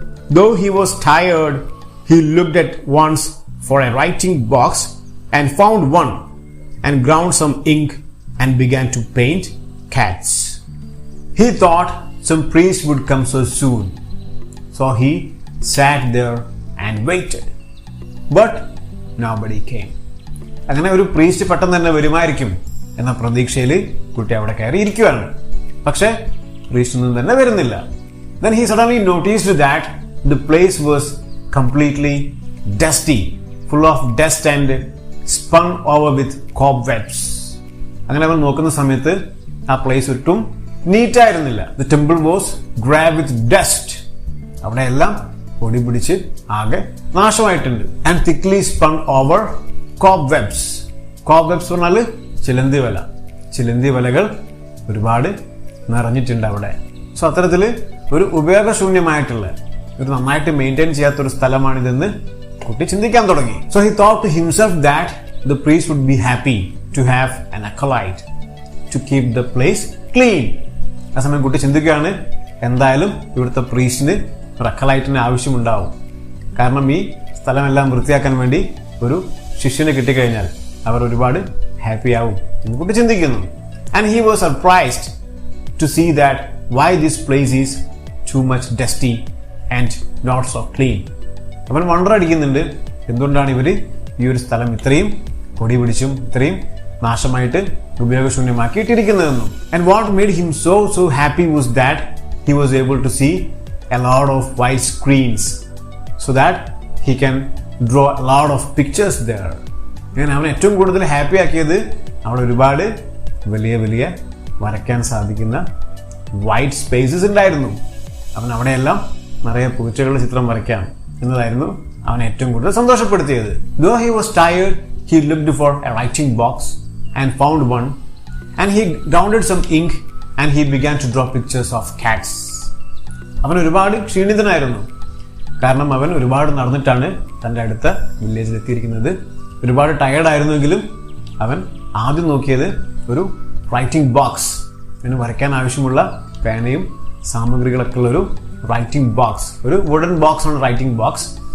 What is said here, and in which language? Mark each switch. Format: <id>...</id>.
<en>Though he was tired, he looked at once for a writing box and found one, and ground some ink and began to paint cats. He thought some priest would come so soon, so he sat there and waited. But nobody came.</en> <ml>അങ്ങനെ ഒരു priest പെട്ടെന്ന് തന്നെ വരുമായിരിക്കും എന്ന പ്രതീക്ഷയിൽ കുട്ടി അവിടെ കയറി ഇരിക്കുകയാണ്. പക്ഷെ പ്രീസ്റ്റ് ഒന്നും തന്നെ വരുന്നില്ല.</ml> <en>Then he suddenly noticed that the place was completely dusty, full of dust and spun over with cobwebs.</en> <ml>അങ്ങനെ അവൻ നോക്കുന്ന സമയത്ത് ആ പ്ലേസ് ഒട്ടും നീറ്റ് ആയിരുന്നില്ല.</ml> <en>The temple was grey with dust.</en> <ml>അവിടെ എല്ലാം പൊടി പിടിച്ച് ആകെ നാശമായിട്ടുണ്ട്.</ml> <en>And thickly spun over cobwebs.</en> <ml>Cobwebs പറഞ്ഞാല് ചിലന്തി വല. ചിലന്തി വലകൾ ഒരുപാട് നിറഞ്ഞിട്ടുണ്ട് അവിടെ. സോ അത്തരത്തില് ഒരു ഉപയോഗശൂന്യമായിട്ടുള്ള, ഒരു നന്നായിട്ട് മെയിൻറ്റെയിൻ ചെയ്യാത്തൊരു സ്ഥലമാണിതെന്ന് കുട്ടി ചിന്തിക്കാൻ തുടങ്ങി.</ml> <en>So he thought to himself that the priest would be happy to have an acolyte to keep the place clean.</en> <ml>ആ സമയം കുട്ടി ചിന്തിക്കുകയാണ്, എന്തായാലും ഇവിടുത്തെ പ്രീസ്റ്റിന് ഒരു അക്കലൈറ്റിന് ആവശ്യമുണ്ടാവും. കാരണം ഈ സ്ഥലമെല്ലാം വൃത്തിയാക്കാൻ വേണ്ടി ഒരു ശിഷ്യനെ കിട്ടിക്കഴിഞ്ഞാൽ അവർ ഒരുപാട് ഹാപ്പി ആവും എന്ന് കുട്ടി ചിന്തിക്കുന്നു.</ml> <en>And he was surprised to see that why this place is too much dusty and not so clean.</en> <ml>അവൻ വണ്ടർ അടിക്കുന്നുണ്ട്, എന്തുകൊണ്ടാണ് ഇവര് ഈ ഒരു സ്ഥലം ഇത്രയും പൊടി പിടിച്ചും ഇത്രയും നാശമായിട്ട് ഉപയോഗശൂന്യമാക്കിയിട്ടിരിക്കുന്നതെന്നും.</ml> <en>And what made him so happy was that he was able to see a lot of white screens so that he can draw a lot of pictures there.</en> <ml>അങ്ങനെ അവൻ ഏറ്റവും കൂടുതൽ ഹാപ്പി ആക്കിയത് അവിടെ ഒരുപാട് വലിയ വലിയ വരയ്ക്കാൻ സാധിക്കുന്ന വൈറ്റ് സ്പേസസ് ഉണ്ടായിരുന്നു. അവൻ അവിടെയെല്ലാം നിറയെ പൂച്ചകളുടെ ചിത്രം വരയ്ക്കാം എന്നതായിരുന്നു അവനെ ഏറ്റവും കൂടുതൽ സന്തോഷപ്പെടുത്തിയത്.</ml> <en>Though he was tired, he looked for a writing box and found one, and he grounded some ink and he began to draw pictures of cats.</en> <ml>അവൻ ഒരുപാട് ക്ഷീണിതനായിരുന്നു. കാരണം അവൻ ഒരുപാട് നടന്നിട്ടാണ് തൻ്റെ അടുത്ത വില്ലേജിൽ എത്തിയിരിക്കുന്നത്. ഒരുപാട് ടയേർഡ് ആയിരുന്നെങ്കിലും അവൻ ആദ്യം നോക്കിയത് ഒരു റൈറ്റിംഗ് ബോക്സ്, അവന് വരയ്ക്കാൻ ആവശ്യമുള്ള പേനയും സാമഗ്രികളൊക്കെ ഉള്ള ഒരു റൈറ്റിംഗ് ബോക്സ്, ഒരു വുഡൻ ബോക്സ് ആണ് റൈറ്റിംഗ് ബോക്സ്.</ml>